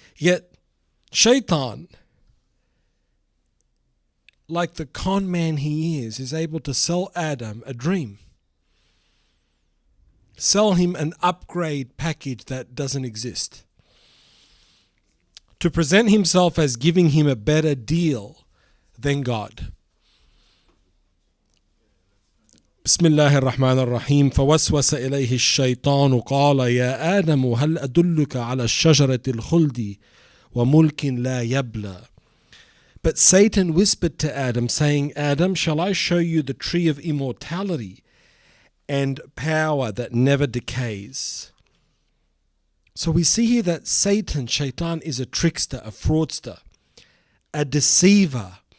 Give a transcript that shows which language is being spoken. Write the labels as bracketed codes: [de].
[en] Yet Shaitan, like the con man he is able to sell Adam a dream, sell him an upgrade package that doesn't exist, to present himself as giving him a better deal than God. [ar] بسم الله الرحمن الرحيم فوسوس إليه الشيطان قال يا آدم هل أدلك على الشجرة الخلد وملك لا يبلى. [en] But Satan whispered to Adam, saying, Adam, shall I show you the tree of immortality and power that never decays? So we see here that Satan, Shaitan, is a trickster, a fraudster, a deceiver.